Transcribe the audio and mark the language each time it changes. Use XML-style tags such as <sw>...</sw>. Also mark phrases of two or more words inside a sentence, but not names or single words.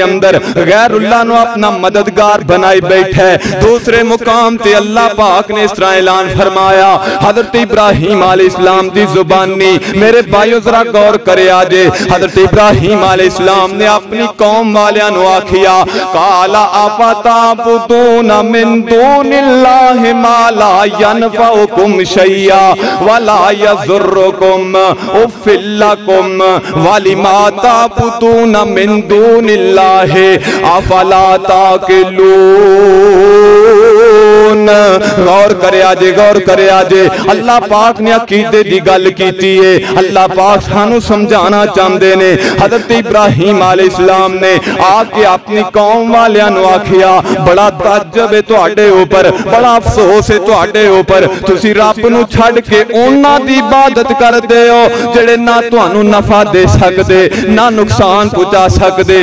<pa>اندر غیراللہ نوں اپنا مددگار بنائی بیٹھا ہے دوسرے مقام تے اللہ پاک نے اس طرح اعلان فرمایا حضرت ابراہیم علیہ السلام دی زبانی میرے بھائیو ذرا غور کرے آجے حضرت ابراہیم علیہ السلام نے اپنی قوم والیاں نوں آکھیا</pa> <ar>قال أفتعبدون من دون الله ما لا ينفعكم شيئا ولا يضركم أف لكم ولما تعبدون من دون الله أفلا تعقلون</ar> <pa>غور کریا جے، غور کریا جے. اللہ پاک نے عقیدے دی گل کیتی ہے۔ اللہ پاک سانوں سمجھانا چاہتے نے. حضرت ابراہیم علیہ السلام نے آکے اپنی قوم والیاں نوں آکھیا، بڑا تعجب ہے تہاڈے اوپر، بڑا افسوس ہے تہاڈے اوپر، تسی رب نوں چھڈ کے انہاں دی عبادت کردے ہو جیہڑے نہ تہانوں نفع دے سکدے نہ نقصان پہنچا سکدے.</pa>